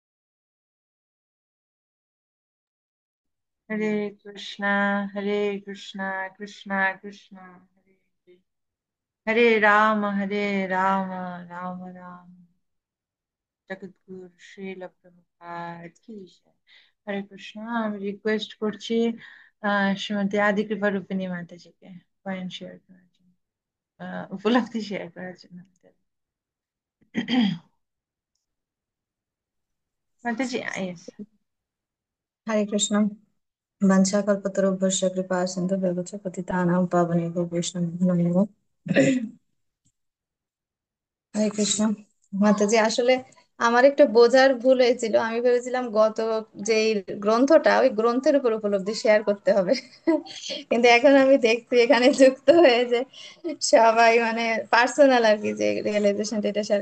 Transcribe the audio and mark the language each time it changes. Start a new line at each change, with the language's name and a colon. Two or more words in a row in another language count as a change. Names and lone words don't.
Sanskrit: हरे कृष्णा हरे कृष्णा कृष्णा कृष्णा हरे हरे, हरे राम राम राम
Hindi: जगद्गुरु श्रील प्रभुपाद की जय।
Bangla: হরে কৃষ্ণ। আমি রিকোয়েস্ট করছি শ্রীমতী আদি কৃপা রূপিণী মাতাজিকে
English: point share
Bangla: করার জন্য, উপলব্ধি শেয়ার করার জন্য। মাতাজি ইয়েস।
Sanskrit: हरे कृष्ण। वंशाकल्पतरुभ्यश्च कृपा सिन्धुभ्यश्च पतितानां पावनेभ्यो वैष्णवेभ्यो नमो।
Bangla: হরে কৃষ্ণ। মাতাজি আসলে আমার একটা বোঝার ভুল হয়েছিল, আমি ভেবেছিলাম গত যে গ্রন্থটা ওই গ্রন্থের উপর উপলব্ধি শেয়ার করতে হবে কিন্তু এখন আমি দেখছি এখানে যুক্ত হয়েছে সবাই মানে পার্সোনাল আর কি, যে রিয়েলাইজেশনটা এটা শেয়ার।